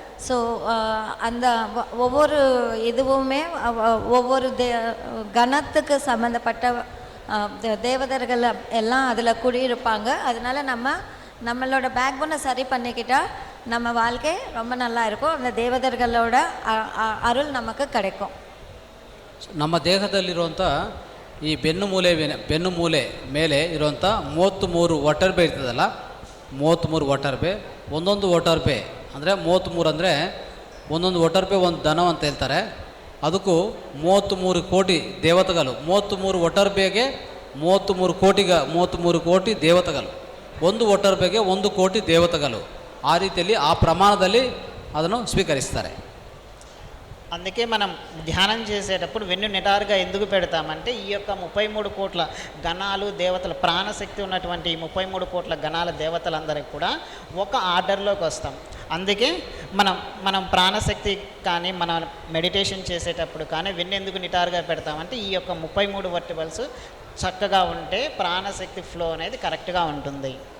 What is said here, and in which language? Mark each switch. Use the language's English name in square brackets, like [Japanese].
[Tamil] So அந்த ஒவ்வொரு இதுவுமே ஒவ்வொரு கணத்துக்கு சம்மந்தப்பட்ட தேவதர்கள் எல்லாம் அதில் குடியிருப்பாங்க. அதனால நம்மளோட பேக் போனை சரி பண்ணிக்கிட்டால் நம்ம வாழ்க்கை ரொம்ப நல்லா இருக்கும். அந்த தேவதர்களோட அருள் நமக்கு கிடைக்கும். [Kannada] ನಮ್ಮ ದೇಹದಲ್ಲಿರುವಂಥ ಈ ಬೆನ್ನು ಮೂಲೆ ಮೇಲೆ ಇರುವಂಥ 33 ಒಟರ್ಬೆ ಇರ್ತದಲ್ಲ, 33 ಒಟರ್ಬೆ. ಒಂದೊಂದು ಒಟರ್ಬೆ ಅಂದರೆ 33 ಅಂದರೆ ಒಂದೊಂದು ಒಟರ್ಬೆ ಒಂದು ದನ ಅಂತ ಹೇಳ್ತಾರೆ. ಅದಕ್ಕೂ 33 ಕೋಟಿ ದೇವತೆಗಳು. 33 ಒಟರ್ಬೆಗೆ 33 ಕೋಟಿ ದೇವತೆಗಳು. ಒಂದು ಒಟರ್ಬೆಗೆ 1 ಕೋಟಿ ದೇವತೆಗಳು. ಆ ರೀತಿಯಲ್ಲಿ ಆ ಪ್ರಮಾಣದಲ್ಲಿ ಅದನ್ನು ಸ್ವೀಕರಿಸ್ತಾರೆ. [Telugu] అందుకే మనం ధ్యానం చేసేటప్పుడు వెన్ను నిటారుగా ఎందుకు పెడతామంటే ఈ యొక్క 33 కోట్ల గణాలు దేవతల ప్రాణశక్తి ఉన్నటువంటి 33 కోట్ల గణాల దేవతలందరికీ కూడా ఒక ఆర్డర్లోకి వస్తాం. అందుకే మనం ప్రాణశక్తి కానీ మనం మెడిటేషన్ చేసేటప్పుడు కానీ వెన్ను ఎందుకు నిటారుగా పెడతామంటే ఈ యొక్క 33 వర్టిబల్స్ చక్కగా ఉంటే ప్రాణశక్తి ఫ్లో అనేది కరెక్ట్గా ఉంటుంది.